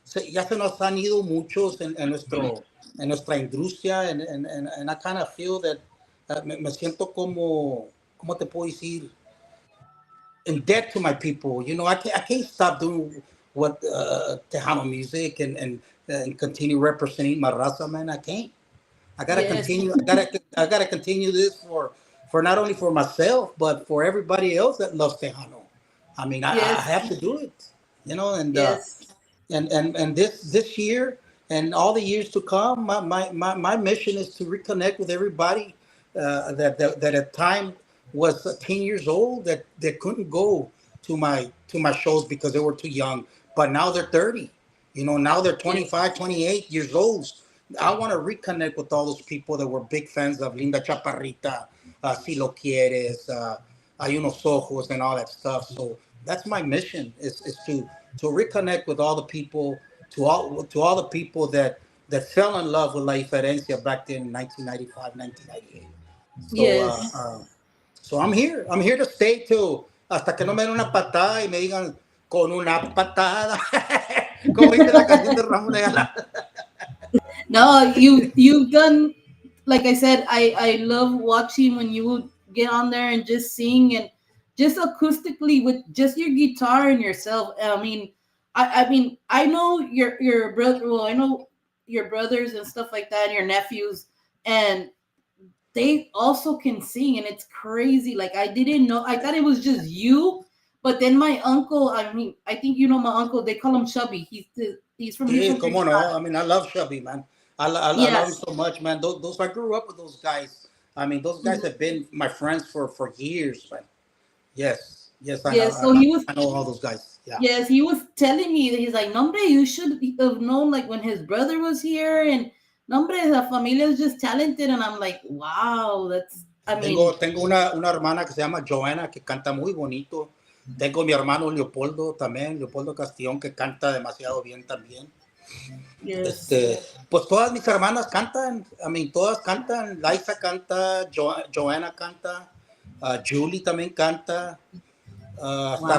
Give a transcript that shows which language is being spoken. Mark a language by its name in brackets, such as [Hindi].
[Spanish] Ya se nos han ido muchos en nuestra industria, [English] and I kind of feel that [Spanish] me siento como, ¿cómo te puedo decir? [English] In debt to my people. I can't stop doing what Tejano music and continue representing my raza, man. I can't. I gotta yes, continue. I gotta continue this for not only for myself but for everybody else that loves Tejano. I mean, I yes, have to do it. And yes, and this year and all the years to come, my mission is to reconnect with everybody that at time was 10 years old that couldn't go to my shows because they were too young, but now they're 30. Now they're yes, 25, 28 years old. I want to reconnect with all those people that were big fans of Linda Chaparrita, Si Lo Quieres, Hay Unos Ojos, and all that stuff. So that's my mission is to reconnect with all the people, to all the people that fell in love with La Diferencia back then in 1995, 1998. So yes. so I'm here to stay too [Spanish] hasta que no me den una patada y me digan con una patada, como dice la canción de Ramón Ayala. [English] No, you've done, like I said, I love watching when you would get on there and just sing, and just acoustically with just your guitar and yourself. I mean, I mean, I know your brother. Well, I know your brothers and stuff like that, and your nephews, and they also can sing, and it's crazy. Like, I didn't know. I thought it was just you, but then my uncle. I mean, I think you know my uncle. They call him Chubby. He's from here [Spanish] Sí, [English] from [Spanish] cómo no. [English] Trinidad. I mean, I love Shelby, man. I love him Yes. so much, man. Those I grew up with those guys. I mean, those guys have been my friends for years, man. Yes, yes, I know. Yes, so he was. I know all those guys. Yeah. Yes, he was telling me that he's like, "Nombre, you should have known like when his brother was here, and Nombre, la familia is just talented." And I'm like, "Wow, that's." I mean, [Spanish] Tengo una hermana que se llama Joanna que canta muy bonito. Tengo mi hermano Leopoldo también, Leopoldo Castillon, que canta demasiado bien también. [English] yes, [Spanish] Pues todas mis hermanas cantan, [English] I mean, [Spanish] todas cantan. Liza canta, Joanna canta, Julie también canta, hasta